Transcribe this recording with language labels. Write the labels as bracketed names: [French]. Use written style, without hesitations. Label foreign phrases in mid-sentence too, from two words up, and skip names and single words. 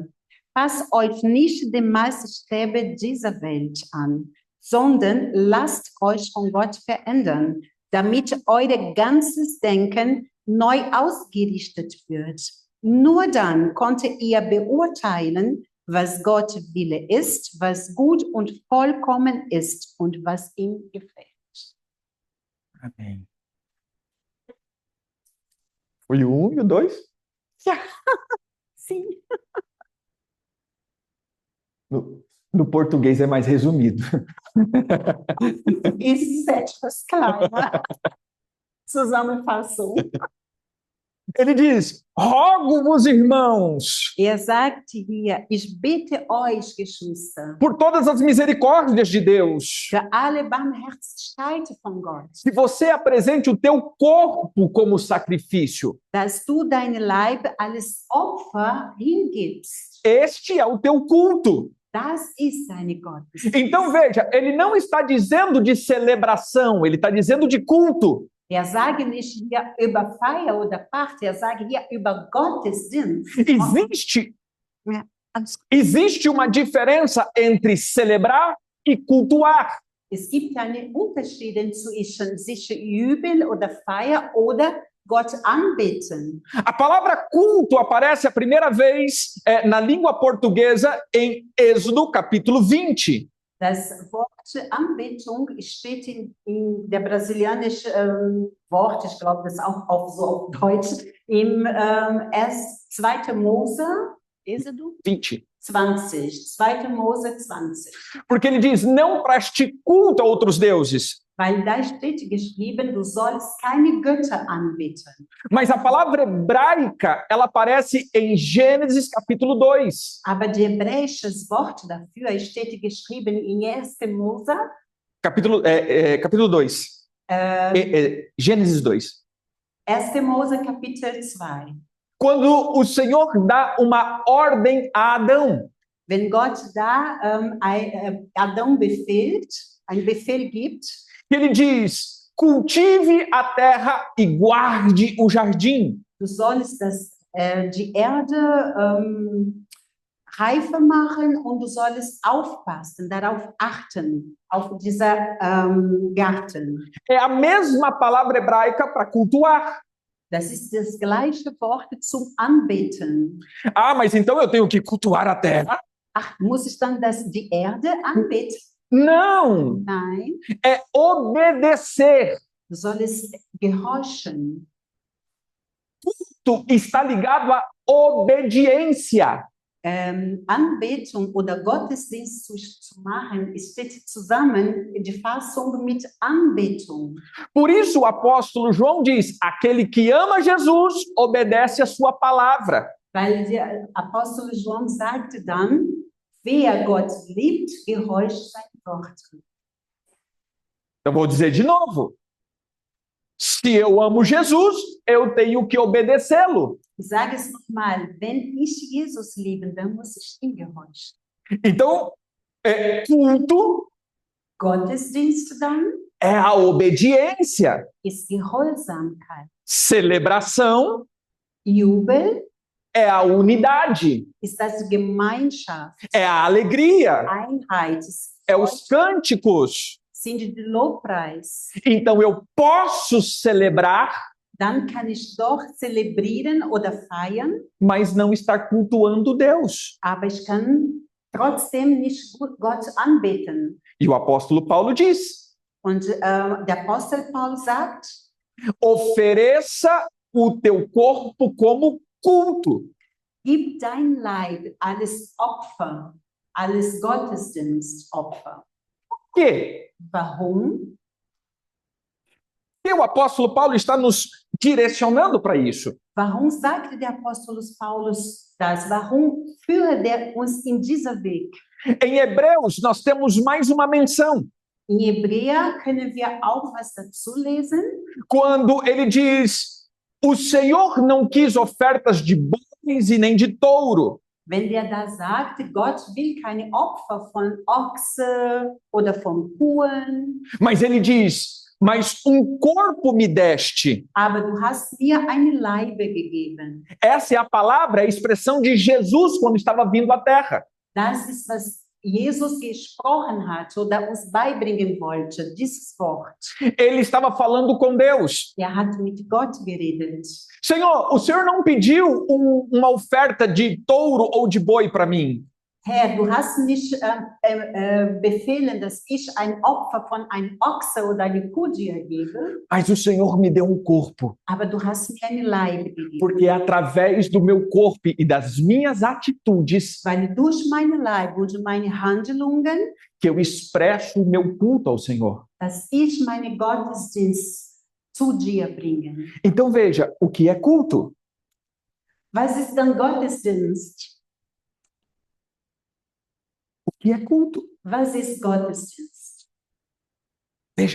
[German] Passt euch nicht dem Maßstäbe dieser Welt an, sondern lasst euch von Gott verändern, damit euer ganzes Denken neu ausgerichtet wird. Nur dann könnt ihr beurteilen, was Gott Wille ist, was gut und vollkommen ist und was ihm gefällt. [Portuguese] Amém. Foi o 1 e o 2? Ja, sim. No português é mais resumido. [German] Ist etwas kleiner. Zusammenfassung. [Portuguese] Ele diz, rogo-vos, irmãos, [German] Sagt hier, ich bitte euch, Geschwister, [Portuguese] por todas as misericórdias de Deus, [German] für alle Barmherzigkeit von Gott, [Portuguese] que você apresente o teu corpo como sacrifício. [German] dass du dein Leib als Opfer hingibst. [Portuguese] Este é o teu culto. [German] Das ist seine Gottesdienst. [Portuguese] Então veja, ele não está dizendo de celebração, ele está dizendo de culto. [German] Sage nicht hier über Feier oder Party, sage hier über Gottesdienst. [Portuguese] Existe uma diferença entre celebrar e cultuar. [German] Es gibt einen Unterschied zwischen sich jubeln oder Feier oder Gott anbeten. [Portuguese] A palavra culto aparece a primeira vez na língua portuguesa em Êxodo, capítulo 20. [German] Das Wort Anbetung steht in der brasilianischen Wort, ich glaube, das ist auch auf Deutsch, im 2. Mose, Êxodo 20. 20, 2. Mose 20. [Portuguese] Porque ele diz, não preste culto a outros deuses. [German] Weil da steht geschrieben, du sollst keine Götter anbeten. [Portuguese] Mas a palavra hebraica, ela aparece em Gênesis capítulo 2. [German] Aber das hebräische Wort dafür steht geschrieben in 1. Mose, [Portuguese] Capítulo 2. Gênesis 2. [German] 1. Mose Kapitel 2. [Portuguese] Quando o Senhor dá uma ordem a Adão. [German] Wenn Gott da Adão befiehlt, einen Befehl gibt, [Portuguese] Ele diz: cultive a terra e guarde o jardim. [German] du sollst die Erde reife machen und du sollst aufpassen, darauf achten, auf dieser Garten. [Portuguese] É a mesma palavra hebraica para cultuar. [German] Das ist das gleiche Wort zum Anbeten. [Portuguese] Ah, mas então eu tenho que cultuar a terra? [German] Ach, muss ich dann die Erde anbeten? [Portuguese] Não, [German] Nein, [Portuguese] é obedecer. [German] du sollst gehorchen. [Portuguese] Tu está ligado à obediência. [German] Anbetung oder Gottesdienst zu machen, steht zusammen die Fassung mit Anbetung. [Portuguese] Por isso o apóstolo João diz: aquele que ama Jesus obedece a sua palavra. [German] Weil der Apostel Johann sagte dann, wer Gott liebt, gehorcht sein Wort. [Portuguese] Eu vou dizer de novo. Se eu amo Jesus, eu tenho que obedecê-lo. [German] Ich sage es nochmal, wenn ich Jesus liebe, dann muss ich ihm gehorchen. [Portuguese] Então, culto [German] Gottesdienst dann [Portuguese] é a obediência. [German] ist Gehorsamkeit. [Portuguese] Celebração [German] Jubel [Portuguese] é a unidade, [German] ist das Gemeinschaft, [Portuguese] é a alegria, [German] Einheit, [Portuguese] é os cânticos. [German] sind die Lobpreis. [Portuguese] Então eu posso celebrar, [German] Dann kann ich doch zelebrieren oder feiern, [Portuguese] mas não estar cultuando Deus. [German] aber ich kann trotzdem nicht Gott anbeten. [Portuguese] E o apóstolo Paulo diz: [German] Und der Apostel Paul sagt, [Portuguese] ofereça o teu corpo como culto. [German] gib dein Leib alles Opfer, alles Gottesdienstopfer. [Portuguese] Por quê? [German] Warum? [Portuguese] E o apóstolo Paulo está nos direcionando para isso. [German] Warum sagte der Apostel Paulus das? Warum führt er uns in dieser Weg? [Portuguese] Em Hebreus, nós temos mais uma menção. [German] In Hebräer können wir auch was dazu lesen, [Portuguese] Quando ele diz: o Senhor não quis ofertas de bois e nem de touro, [German] wenn der da sagt, Gott will keine Opfer von Ochse oder von Kuhen, [Portuguese] mas ele diz: mas um corpo me deste. [German] aber du hast mir eine Leibe gegeben. [Portuguese] Essa é a palavra, a expressão de Jesus quando estava vindo à terra. [German] Das ist, was Jesus gesprochen hat oder uns beibringen wollte, dieses Wort. [Portuguese] Ele estava falando com Deus. [German] Er hat mit Gott geredet. [Portuguese] Senhor, o Senhor não pediu uma oferta de touro ou de boi para mim. [German] Herr, du hast nicht befehlen, dass ich ein Opfer von einem Ochse oder eine Kuh dir gebe, [Portuguese] Mas o Senhor me deu um corpo, [German] aber du hast mir eine Leibe gegeben. [Portuguese] porque é através do meu corpo e das minhas atitudes [German] Weil durch meine Leibe und meine Handlungen, [Portuguese] que eu expresso o meu culto ao Senhor. [German] dass ich meine Gottesdienst zu dir bringe. [Portuguese] Então veja, o que é culto? [German] Was ist dann Gottesdienst? [Portuguese] O que é culto? [German] Was ist Gottesdienst? [Portuguese] Veja,